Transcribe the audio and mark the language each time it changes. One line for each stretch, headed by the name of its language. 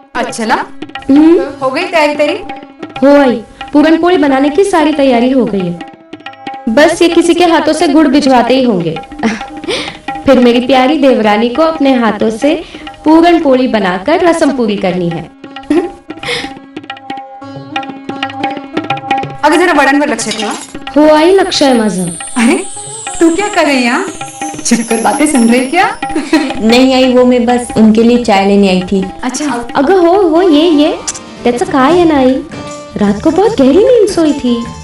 Hindi: चला हो गई तैयारी तेरी? हो आई, पूरन पोली बनाने की सारी तैयारी हो गई है। बस ये किसी के हाथों से गुड़ भिजवाते ही होंगे। फिर मेरी प्यारी देवरानी को अपने हाथों से पूरन पोली बनाकर रसम पूरी करनी है।
Marathi: अगं जरा वडांवर लक्ष ठेवा। हो आई लक्ष्य माझं।
Hindi: अरे तू क्या कर रही है यहाँ? छिपकर बातें सुन रही क्या? नहीं आई, वो मैं बस उनके लिए चाय लेने आई थी। अच्छा
Marathi: अगं हो ये त्याचं काय आहे ना आई,
Hindi: रात को बहुत गहरी नींद सोई थी।